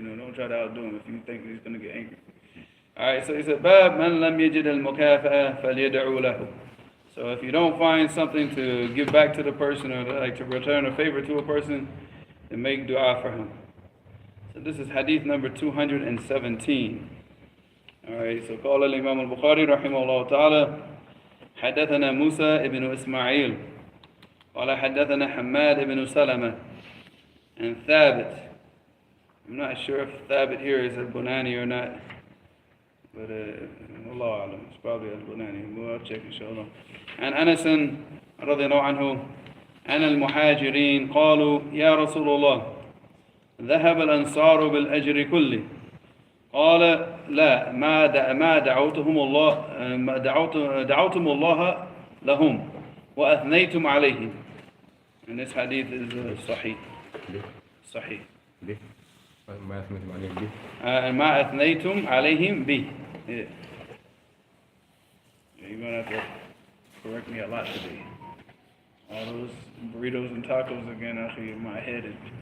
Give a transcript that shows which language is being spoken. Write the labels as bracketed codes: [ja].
[en] Don't try to outdo him if you think he's going to get angry. All right, so he said, [ar] "Bab man lam yajid al-mukafa'a falyad'u lahu." [en] So if you don't find something to give back to the person or like to return a favor to a person, then make dua for him. So this is hadith number 217. All right, so [ar] قال الإمام البخاري رحمه الله تعالى حدثنا موسى ابن إسماعيل قال حدثنا حماد ابن سلمة and ثابت. [en] I'm not sure if ثابت here is al-Bunani or not, but Allah alam, it's probably al-Bunani. We'll check inshallah. [ar] عن أنس رضي الله عنه أن المهاجرين قالوا يا رسول الله ذهب الأنصار بالأجر كله قال لا ما دعوتهم الله لهم وأثنيتم عليهم. [en] And this hadith is صحيح. [ar] ما أثنيتم عليهم به. Yeah. [en] You're going to have to correct me a lot today. All those burritos and tacos again, actually, in my head.